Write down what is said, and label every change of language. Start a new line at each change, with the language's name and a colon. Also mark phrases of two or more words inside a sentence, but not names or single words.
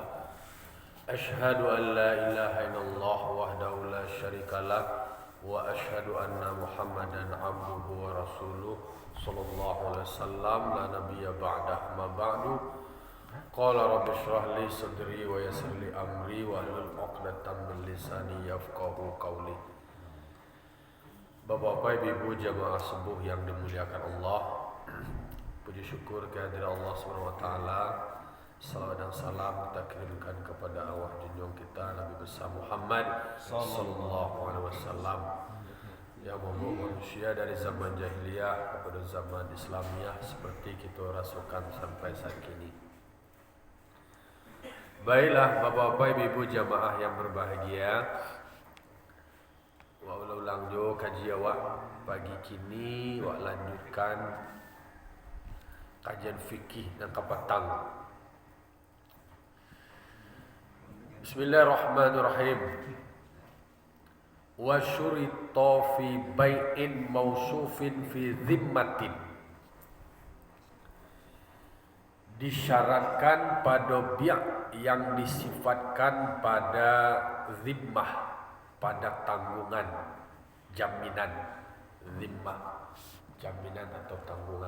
Arabic: أشهد أن لا إله إلا الله وحده لا شريك له وأشهد أن محمدا عبده ورسوله صلى الله عليه وسلم لا نبي بعده أما بعد. قال رب اشرح لي صدري ويسر لي أمري واحلل عقدة من لساني يفقهوا قولي.
Indonesian: Bapak-bapak, ibu-ibu jamaah subuh yang dimuliakan Allah, puji syukur kehadirat Allah
Arabic: سبحانه وتعالى.
Indonesian: Salawat dan salam kita kirimkan kepada arwah junjung kita Nabi besar Muhammad
Arabic: صلى الله عليه وسلم
Indonesian: yang membawa manusia dari zaman jahiliyah kepada zaman Islamiyah seperti kita rasakan sampai saat ini. Baiklah bapak-bapak, ibu-ibu jamaah yang berbahagia,
Minangkabau: wa ulang jo kaji awak pagi kini wa
Indonesian: lanjutkan kajian fikih
Minangkabau: dan kapatang.
Arabic: بسم الله الرحمن الرحيم. وشرط في بيع موصوف في ذمة.
Indonesian: Disyaratkan pada biak yang disifatkan pada zimmah, pada tanggungan, jaminan. Zimmah, jaminan atau tanggungan.